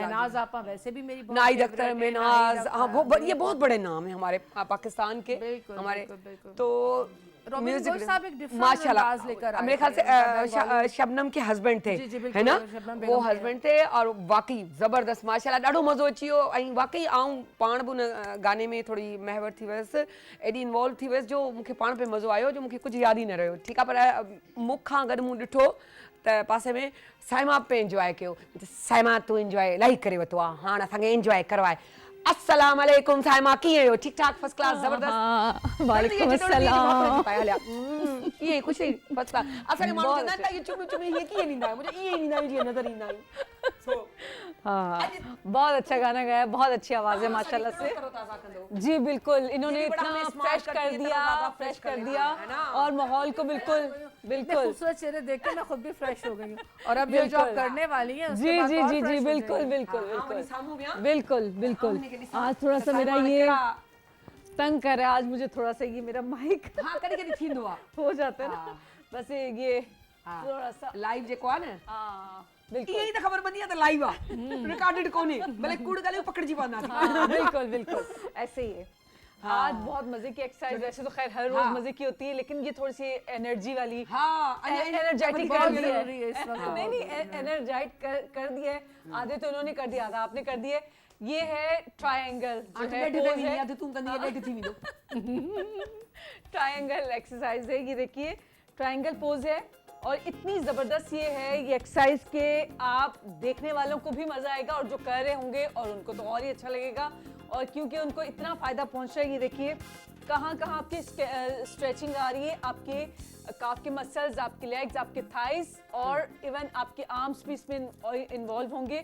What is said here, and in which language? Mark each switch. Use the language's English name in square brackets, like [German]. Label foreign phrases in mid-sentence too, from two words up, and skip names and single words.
[Hindi] महनाज आपा वैसे भी मेरी बहुत नाइद favorite अख्तर, है। महनाज, नाइद हाँ, अख्तर, ये बहुत बड़े नाम हैं हमारे पाकिस्तान के, बिल्कुल, हमारे। बिल्कुल, बिल्कुल। तो रॉबिन music- घोष साहब एक different माशाल्लाह, अंदाज लेकर आए मेरे ख्याल से थे। उनका Bollywood- शबनम के हस्बैंड थे, जी, जी, बिल्कुल, है ना, शबनम वो बेगम के। हस्बैंड थे। और वाकई ज़बरदस्त, माशाल्लाह, [Sindhi] ॾाढो मज़ो अची वियो। ऐं वाकई आऊं पाण बि उन गाने में थोड़ी महवर थी वियसि, एॾी इन्वॉल्व थी वियसि, जो मूंखे पाण पे मज़ो आयो, जो मूंखे कुझु यादि ई न रहियो। ठीकु आहे, पर मूंखां गॾु मूं ॾिठो त पासे में साइमा पे इंजॉय कयो। साइमा तूं इंजॉय इलाही करे वरितो आहे, हाणे असांखे इंजॉय करवाए। [Arabic] السلام عليكم [Sindhi] साइमा, कीअं आहियो? ठीकु ठाक, [English] first class, [Sindhi] ज़बरदस्त। [Arabic] وعليكم السلام. [Sindhi] ईअं ख़ुशी [English] first class. [Sindhi] असांखे माण्हू चवंदा आहिनि त इहे चुमी चुमी हीअं कीअं ॾींदा आहियो, मुंहिंजो ईअं ईंदा आहियूं जीअं नज़र ईंदा आहियूं। [Hindi] हाँ, बहुत अच्छा गाना गाया, बहुत अच्छी आवाज़ है माशाल्लाह से। जी बिल्कुल, इन्होंने ये भी बड़ा इतना हमें smart फ्रेश करती कर है, दिया, ज़्यादा फ्रेश fresh कर कर दिया, है ना? और माहौल को बिल्कुल इतने बिल्कुल खूबसूरत चेहरे देख के मैं खुद भी फ्रेश हो गई हूँ। और अब ये जो आप बिल्कुल। करने वाली हैं उसके जी बाद जी और जी fresh जी हो बिल्कुल जाएंगी। बिल्कुल हाँ, वनी बिल्कुल [Sindhi] साम्हूं विया। [Hindi] बिल्कुल बिल्कुल। [Sindhi] हमने के ॾिसां [Hindi] आज थोड़ा सा त मेरा साइमा ये कहिड़ा- तंग कर रहा है, आज मुझे थोड़ा सा ये मेरा माइक हाँ, [Sindhi] कॾहिं कॾहिं थींदो आहे। [Hindi] हो जाता है ना, हाँ। बस ये हाँ। थोड़ा सा [Sindhi] लाइव जेको आहे न, हाँ ईअं बिल्कुल ई त ख़बर पवंदी आहे त लाइव आहे, रिकॉर्डेड कोन्हे, भले कूड़ ॻाल्हियूं पकड़िजी पवंदासीं। [Hindi] हाँ, बिल्कुल बिल्कुल ऐसे ही है। हाँ। आज बहुत मजे की एक्सरसाइज, वैसे तो खैर हर रोज हाँ। मजे की होती है, लेकिन ये थोड़ी सी एनर्जी वाली हाँ, एनर्जेटिक बहुत कर दी जरूरी है इस वक्त। नहीं नहीं एनर्जाइट कर दिया है। आधे तो उन्होंने कर दिया, आधा आपने कर दिया। ये है ट्रायंगल, जो है pose है। [Sindhi] तूं कंदी आहे, लेट थी वेंदो। [English] triangle exercise [Hindi] है, ये देखिए [English] triangle pose [Hindi] है, और इतनी ज़बरदस्त ये है ये एक्सरसाइज के आप देखने वालों को भी मज़ा आएगा, और जो कर रहे होंगे और उनको तो और ही अच्छा लगेगा, और क्योंकि उनको इतना फ़ायदा पहुंच रहा है। ये देखिए कहाँ कहाँ आपकी स्ट्रेचिंग आ रही है, आपके काफ के मसल्स, आपके लेग्स, आपके थाइस, और इवन आपके आर्म्स भी इसमें इन्वॉल्व होंगे।